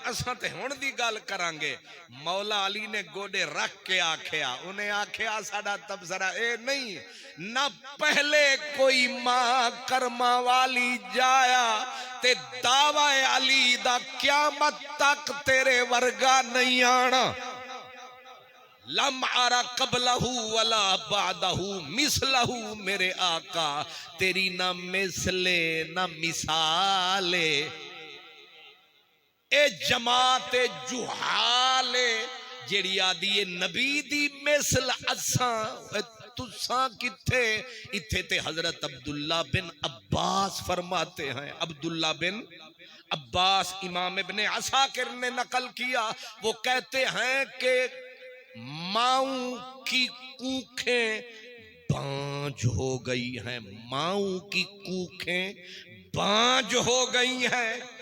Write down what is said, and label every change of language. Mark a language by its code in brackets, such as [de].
[pa] اساں تے ہون دی گل کرانگے. مولا علی نے گوڑے رکھ کے آکھیا, انہیں آکھیا ساڈا تبصرہ اے نہیں, نہ پہلے کوئی ماں کرما والی جایا, تے دعوی علی دا قیامت تک تیرے ورگا نہیں آنا. [ar] لم ارا قبلہ ولا بعدہ مثلہ, [pa] میرے آقا تیری نہ مثلے نہ مثالے. اے جماعت جہالے جیڑی آدھی نبی دی مثل اساں تساں کتھے, اتھے تے حضرت عبداللہ بن عباس فرماتے ہیں. [ur] عبداللہ بن عباس امام ابن عساکر نے نقل کیا, وہ کہتے ہیں کہ ماؤں کی کوکھیں بانج ہو گئی ہیں, ماؤں کی کوکھیں بانج ہو گئی ہیں.